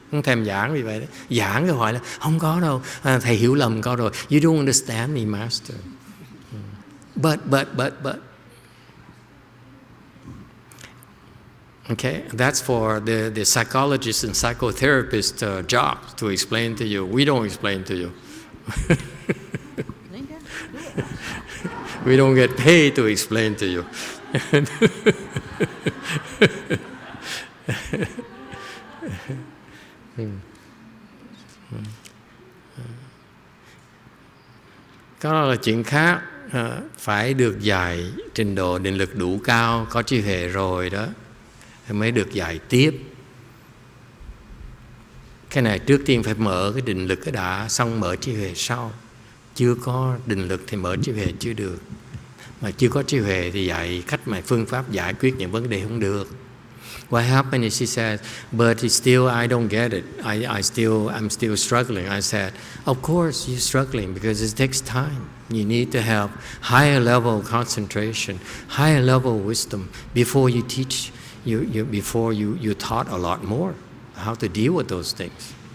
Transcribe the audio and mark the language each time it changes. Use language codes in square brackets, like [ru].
[vi] Không thèm giảng vì vậy đó. Giảng cái hỏi là không có đâu, thầy hiểu lầm con rồi. [en] You don't understand me, master. But. Okay, that's for the psychologist and psychotherapist job to explain to you. We don't explain to you. We don't get paid to explain to you. [vi] Cái đó là chuyện khác. Phải được dạy trình độ định lực đủ cao, có trí huệ rồi đó mới được dạy tiếp. Cái này trước tiên phải mở cái định lực cái đã, xong mở trí huệ sau. Chưa có định lực thì mở trí huệ chưa được. Mà chưa có trí huệ thì dạy cách mà phương pháp giải quyết những vấn đề không được. [en] What happened is she said, but it's still, I don't get it. I'm still struggling. I said, of course you're struggling because it takes time. You need to have higher level concentration, higher level wisdom before you teach, before you taught a lot more how to deal with those things.